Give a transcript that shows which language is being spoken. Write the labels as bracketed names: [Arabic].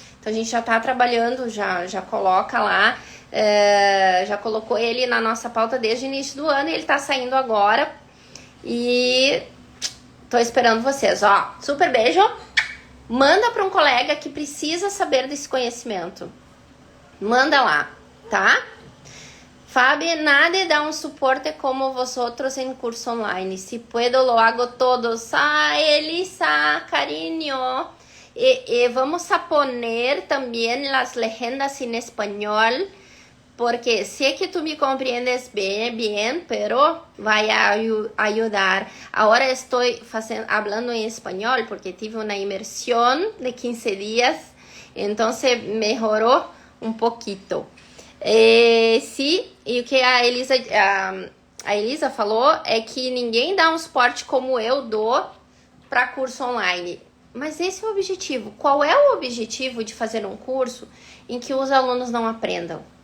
[Portuguese] Então a gente já tá trabalhando, já coloca lá, já colocou ele na nossa pauta desde o início do ano e ele tá saindo agora. E tô esperando vocês, ó. Super beijo. Manda para um colega que precisa saber desse conhecimento. Manda lá, tá? [Spanish] Fabi, nadie da un soporte como vosotros en curso online. Si puedo, lo hago todos. Ah, Elisa, cariño. Vamos a poner también las leyendas en español, porque sé que tú me comprendes bien, pero vaya a ayudar. Ahora estoy hablando en español porque tuve una inmersión de 15 días, entonces mejoró un poquito. [Portuguese] Sim, e o que a Elisa falou é que ninguém dá um suporte como eu dou para curso online. Mas esse é o objetivo. Qual é o objetivo de fazer um curso em que os alunos não aprendam?